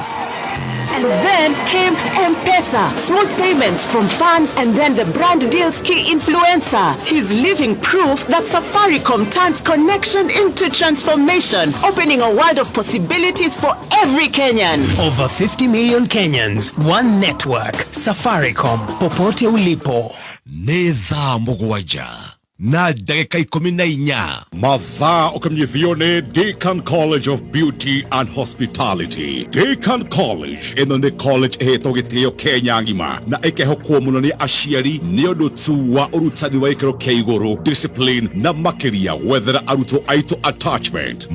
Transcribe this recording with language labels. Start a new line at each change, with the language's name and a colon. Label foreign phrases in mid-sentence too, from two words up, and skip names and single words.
English: And then came M-Pesa, smooth payments from fans, and then the brand deals key influencer. He's living proof that Safaricom turns connection into transformation, opening a world of possibilities for every Kenyan. Over 50 million Kenyans, one network.
Swahili: Safaricom, popote ulipo.
Kikuyu: Nĩ thaa mũgwanja na ndagĩka 14 mathaa ũkamnyithio nĩ Deakin College of Beauty and Hospitality. Deakin College ĩno nĩ college ĩhetwo gĩtĩo Kenya ng'ima na ĩkehokwo mũno nĩ aciari nĩ ũndũ tu wa ũrutani wa gĩkĩro kĩa igũrũ, discipline na makĩria gwethera arutwo aitũ attachment.